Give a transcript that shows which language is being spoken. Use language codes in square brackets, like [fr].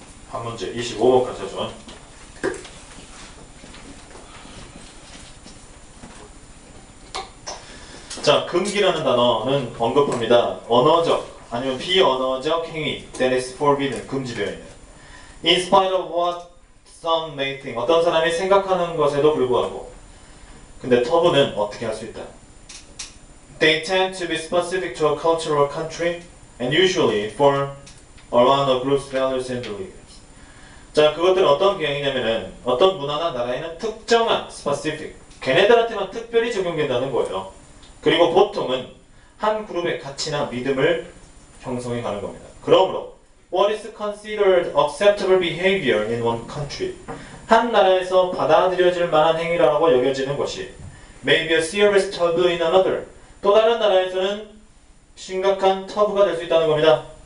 [ko] 한 문제 25번까지 하죠. 자, 금기라는 단어는 언급합니다. 언어적 아니면 비언어적 행위 [en] that is forbidden, [ko] 금지되어 있는. [en] In spite of what some may think, [ko] 어떤 사람이 생각하는 것에도 불구하고. 근데 터부는 어떻게 할 수 있다? [en] They tend to be specific to a cultural country and usually form around a group's values and beliefs. [ko] 자, 그것들은 어떤 경향이냐면은 어떤 문화나 나라에는 특정한 specific, 걔네들한테만 특별히 적용된다는 거예요. 그리고 보통은 한 그룹의 가치나 믿음을 형성해 가는 겁니다. 그러므로 [en] what is considered acceptable behavior in one country, [ko] 한 나라에서 받아들여질 만한 행위라고 여겨지는 것이 [en] may be a serious taboo in another, [ko] 또 다른 나라에서는 심각한 터부가 될 수 있다는 겁니다.